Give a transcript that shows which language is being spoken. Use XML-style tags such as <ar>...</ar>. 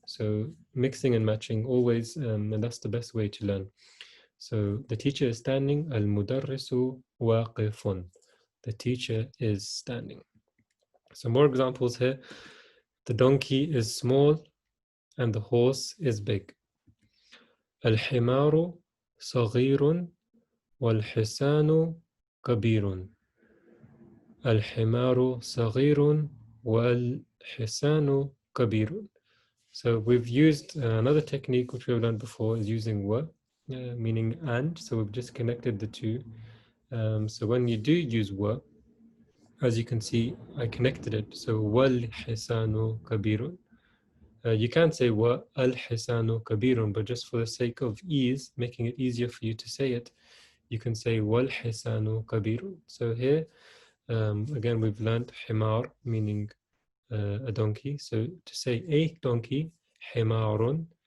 <en>So mixing and matching always, and that's the best way to learn. So the teacher is standing,</en> <ar>al-mudarrisu waqifun.</ar> <en>The teacher is standing. Some more examples here. The donkey is small and the horse is big.</en> <ar>الحمار صغير والحصان كبير. الحمار صغير والحصان كبير.</ar> <en>So we've used another technique which we've done before is using wa, meaning and. So we've just connected the two. So when you do use wa, as you can see, I connected it.</en> <ar>So والحصان كبير.</ar> <en>You can say</en> <ar>wa al-hisanu kabirun,</ar> <en>but just for the sake of ease, making it easier for you to say it, you can say</en> <ar>wal hisanu kabirun.</ar> <en>So here, again, we've learned himar, meaning a donkey. So to say a donkey, himarun.</en>